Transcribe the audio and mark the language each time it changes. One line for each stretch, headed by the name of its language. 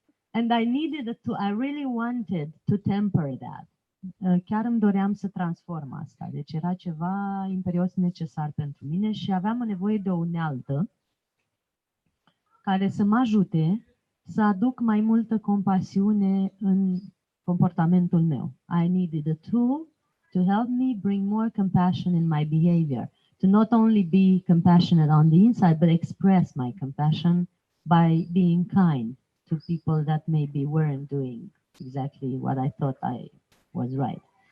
English: And I needed to, I really wanted to temper that.
Romanian: Chiar îmi doream să transform asta. Deci era ceva imperios necesar pentru mine și aveam nevoie de o unealtă care să mă ajute să aduc mai multă compasiune în comportamentul meu.
English: I needed a tool to help me bring more compassion in my behavior, to not only be compassionate on the inside, but express my compassion by being kind to people that maybe weren't doing exactly what I thought I was right.